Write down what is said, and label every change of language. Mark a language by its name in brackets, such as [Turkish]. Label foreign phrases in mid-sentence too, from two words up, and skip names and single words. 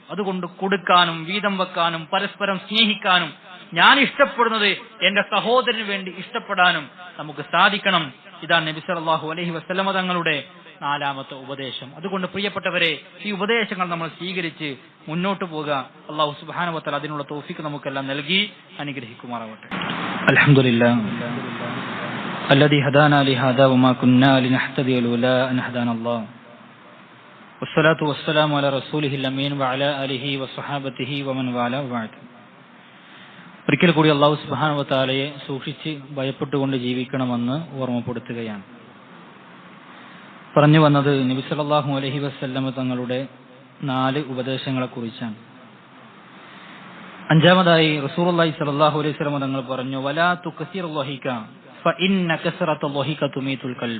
[Malayalam] അതുകൊണ്ട് കൊടുക്കാനും വീതം വെക്കാനും പരസ്പരം സ്നേഹിക്കാനും, ഞാൻ ഇഷ്ടപ്പെടുന്നത് എന്റെ സഹോദരന് വേണ്ടി ഇഷ്ടപ്പെടാനും നമുക്ക് സാധിക്കണം. ഇതാണ് നബി [Arabic] صلى الله عليه وسلم [Malayalam] തങ്ങളുടെ 4ാമത്തെ ഉപദേശം. അതുകൊണ്ട് പ്രിയപ്പെട്ടവരെ, ഈ ഉപദേശങ്ങൾ നമ്മൾ സ്വീകരിച്ച് മുന്നോട്ട് പോകുക. [Arabic] الله سبحانه وتعالى [Malayalam] അതിനുള്ള തൗഫീഖ് നമുക്കെല്ലാം നൽകി അനുഗ്രഹിക്കുമാറാവട്ടെ. [Arabic] അൽഹംദുലില്ലാഹ് الذي هدانا لهذا وما كنا لنهتدي لولا أن هدانا الله والصلاة والسلام على رسوله الأمين وعلى آله وصحابته ومن والاه وبعد. [Malayalam] ഒരിക്കൽ കൂടി [Arabic] الله سبحانه وتعالى [Malayalam] സൂക്ഷിച്ച് ഭയപ്പെട്ടുകൊണ്ട് ജീവിക്കണമെന്ന് ഓർമ്മപ്പെടുത്തുകയാണ്. പറഞ്ഞു വന്നത് നബി [Arabic] صلى الله عليه وسلم [Malayalam] തങ്ങളുടെ 4 ഉപദേശങ്ങളെ കുറിച്ചാണ്. 5ാമതായി റസൂലുള്ളാഹി [Arabic] صلى الله عليه وسلم [Malayalam] തങ്ങൾ പറഞ്ഞു, [Arabic] ولا تكثر الضحك فإن كثرة الضحك تميت القلب.